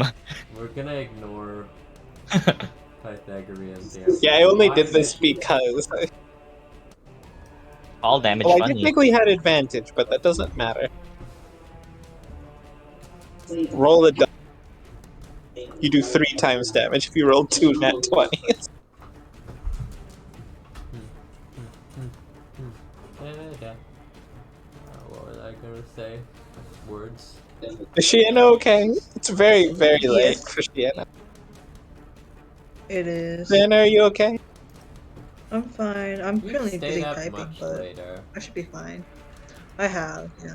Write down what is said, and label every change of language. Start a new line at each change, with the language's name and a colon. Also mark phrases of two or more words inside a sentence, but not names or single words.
English: We're gonna ignore Pythagorean theorem. Yeah, I only Why did is this it- because. All damage Well, I funny. technically had advantage, but that doesn't matter. Roll a die. You do 3 times damage if you roll 2 nat 20s. Da-da-da. What was I gonna say? Words. Is Shienna okay? It's very, very late Yes. for Shienna. It is. Shienna, are you okay? I'm fine. I'm You currently stayed busy up typing, much but later. I should be fine. I have, yeah.